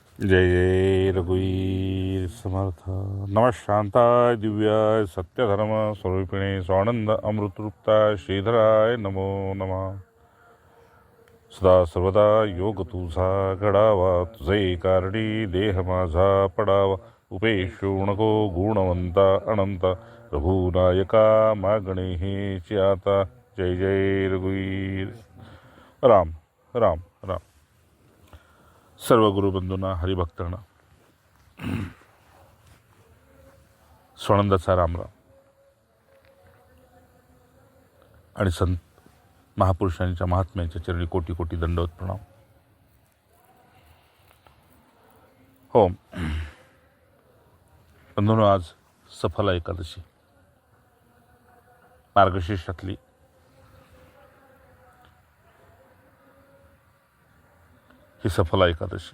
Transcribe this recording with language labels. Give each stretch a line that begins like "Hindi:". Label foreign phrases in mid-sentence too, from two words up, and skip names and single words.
Marathi: जय जय रघुवीर समर्थ.
Sanskrit: नमः शांताय दिव्याय सत्यधर्म स्वरूपिणे स्वानंद अमृतरूपताय श्रीधराय नमो नमः.
Marathi: सदा सर्वदा योग तुझा घडावा, तुझे कारणी देह माझा पडावा. उपेक्षू नको गुणवंता अनंत, रघुनायका मागणे हेची आता. जय जय रघुवीर. राम राम राम. सर्व गुरुबंधूंना, हरिभक्तांना स्वानंदाचा रामराम आणि संत महापुरुषांच्या महात्म्यांच्या चरणी कोटी कोटी दंडवत प्रणाम. हो बंधूंनो, आज सफला एकादशी, मार्गशीर्षातली ही सफला एकादशी.